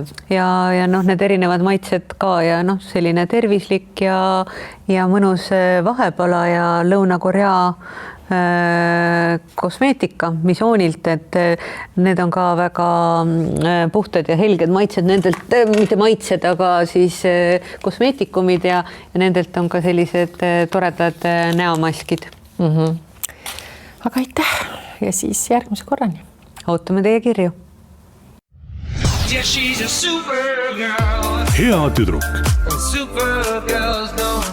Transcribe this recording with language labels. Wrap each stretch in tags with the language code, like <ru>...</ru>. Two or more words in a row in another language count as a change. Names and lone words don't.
<et>Ja need erinevad maitsed ka ja selline tervislik ja mõnus vahepala ja Lõuna-Korea kosmeetika misoonilt, et need on ka väga puhtad ja helged maitsed, nendelt, mitte maitsed, aga siis kosmeetikumid ja nendelt on ka sellised toredad näomaskid. Aga aitäh ja siis järgmise korrani. Ootame teie kirju.</et> <en>Yeah, she's a super girl.</en> <et>Hea tüdruk.</et> <en>Super girls don't</en>